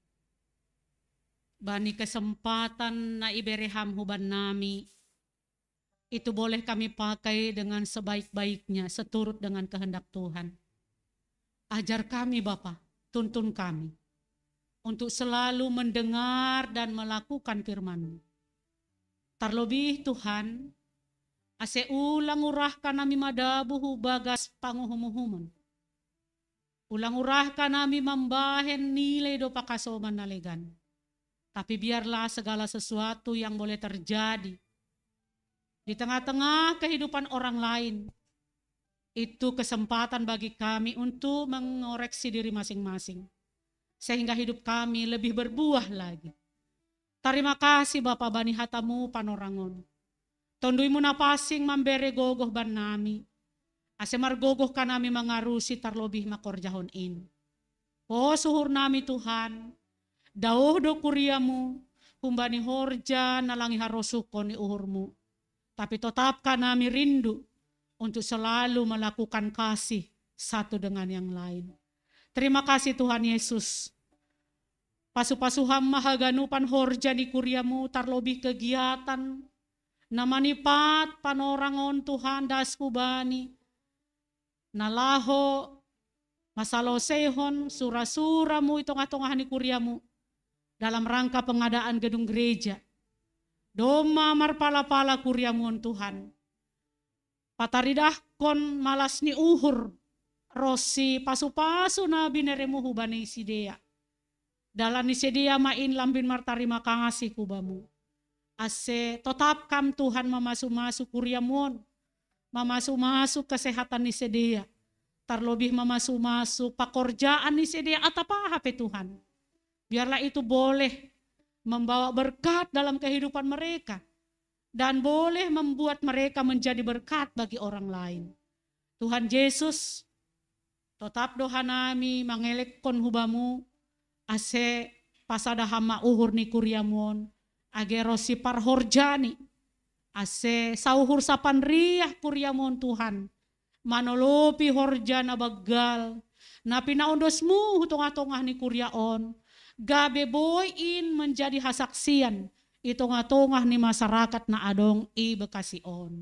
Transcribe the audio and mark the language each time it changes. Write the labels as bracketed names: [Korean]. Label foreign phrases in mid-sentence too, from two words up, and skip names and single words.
[Batak Simalungun] Bani kesempatan na ibereham huban nami. [Indonesian] Itu boleh kami pakai dengan sebaik-baiknya, seturut dengan kehendak Tuhan. Ajar kami Bapa, tuntun kami. Untuk selalu mendengar dan melakukan firman-Mu. [Batak Simalungun] Terlebih Tuhan, ase ulang urahkan nami madabuhu bagas panguhumuhuman. Ulang urahkan nami membahen nilai do pakasoman nalegan. [Indonesian] Tapi biarlah segala sesuatu yang boleh terjadi di tengah-tengah kehidupan orang lain, itu kesempatan bagi kami untuk mengoreksi diri masing-masing. Sehingga hidup kami lebih berbuah lagi. Terima kasih Bapak [Batak Simalungun] Bani Hatamu Panorangon. Tonduimu napasing memberi gogoh ban nami. Asemar gogoh kan nami mengarusi tarlobih makorjahon in. Oh suhur nami Tuhan. Dauh do kuriamu. Humbani horja nalangi harosukon ni uhurmu. [Indonesian] Tapi tetapkan nami rindu untuk selalu melakukan kasih satu dengan yang lain. Terima kasih Tuhan Yesus. [Batak Simalungun] Pasu-pasuham mahaganupan horja ni kuriamu tarlobih kegiatan. Namanipat panorangon Tuhan dasku bani. Nalaho masalosehon surasuramu itong-atongahan ni kuriamu. [Indonesian] Dalam rangka pengadaan gedung gereja. [Batak Simalungun] Doma marpala-pala kuriamun Tuhan. Pataridah kon malas ni uhur. Rosi pasu-pasu na bineremu hubani sidea. Dalam ni sidea main lambin martarima kasih kubamu. Ase tetapkan Tuhan mamasu-masu kuriamun. Mamasu-masu kesehatan ni sidea. Terlebih mamasu-masu pekerjaan ni sidea atapa hape Tuhan. [Indonesian] Biarlah itu boleh membawa berkat dalam kehidupan mereka. dan boleh membuat mereka menjadi berkat bagi orang lain. [Batak Simalungun] Tuhan Yesus, tetap doa nami mangelek kon hubamu, ase pasada hama uhur ni kuriamon, agero si parhorjani, ase sauhur sapan riah kuriamon Tuhan, manolopi horjana bagal, na pinaundosmu hutong-atongah ni kuryaon, gabe boyin menjadi hasaksian, itong-atongah ni masyarakat na adong i Bekasion.